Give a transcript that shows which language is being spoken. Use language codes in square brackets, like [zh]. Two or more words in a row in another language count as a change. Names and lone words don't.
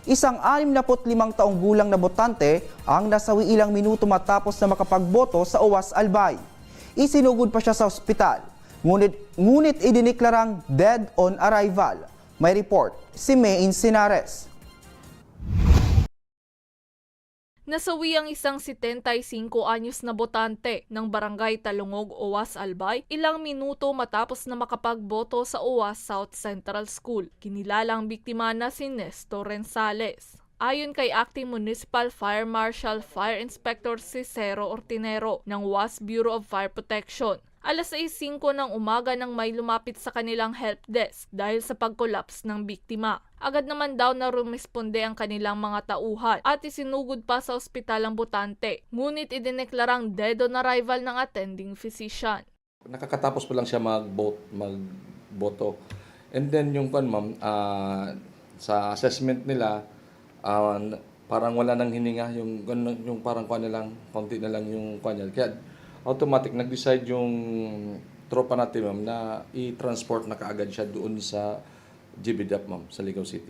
[tl] Isang 65 taong gulang na botante ang nasawi ilang minuto matapos na makapagboto sa UAS Albay. Isinugod pa siya sa ospital, ngunit idiniklarang [en] dead on arrival. [tl] May report si Maine Sinares. Nasawi ang isang 75 anyos na botante ng Barangay Talungog, UAS Albay ilang minuto matapos na makapagboto sa UAS South Central School. Kinilala ang biktima na si Nestor Rensales. Ayon kay Acting Municipal Fire Marshal Fire Inspector Cicero Ortinero ng UAS Bureau of Fire Protection, alas 6:05 ng umaga nang may lumapit sa kanilang help desk dahil sa pag-collapse ng biktima. Agad naman daw na rumisponde ang kanilang mga tauhan at isinugod pa sa ospital ang botante. Ngunit idineklarang [en] dead on arrival [tl] ng [en] attending physician. [tl] Nakakatapos pa lang siya magboto. [en] And then [tl] yung sa assessment nila, parang wala nang hininga, yung parang konti na lang yung niya. Kaya automatic nag-decide yung tropa natin, ma'am, na i-transport na kaagad siya doon sa GBDAP, ma'am, sa Ligaw City.